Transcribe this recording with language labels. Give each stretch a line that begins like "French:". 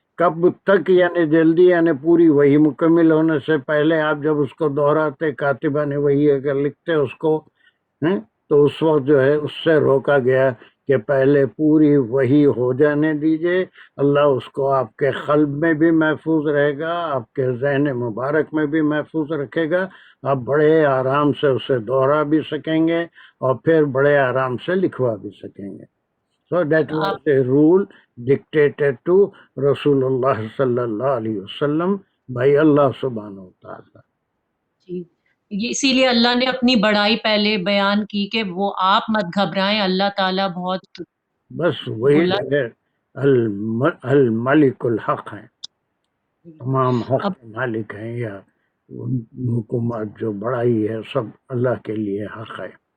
Hindi: कब तक यानी जल्दी, यानी पूरी वही मुकम्मल होने से पहले आप जब उसको दोहराते, कातिबा ने वही अगर लिखते उसको, हैं, तो उस वक्त जो है उससे रोका गया कि पहले पूरी वही हो जाने दीजिए। अल्लाह उसको आपके क़ल्ब में भी महफूज रहेगा, आपके ज़हन मुबारक में भी महफूज रखेगा, आप बड़े आराम से उसे दोहरा भी सकेंगे और फिर बड़े आराम से लिखवा भी सकेंगे।
English: So that was a rule dictated to Rasulullah sallallahu alaihi wasallam by Allah subhanahu wa ta'ala.
Hindi: जी, ये इसीलिए अल्लाह ने अपनी बड़ाई पहले बयान की कि वो आप मत घबराएं, अल्लाह ताला बहुत बस वही बुलंद। है,
Arabic: अल मलिकुल हक
Hindi: है, तमाम हक अब के मालिक हैं, या हुकूमत जो बड़ाई है सब अल्लाह के लिए हक है।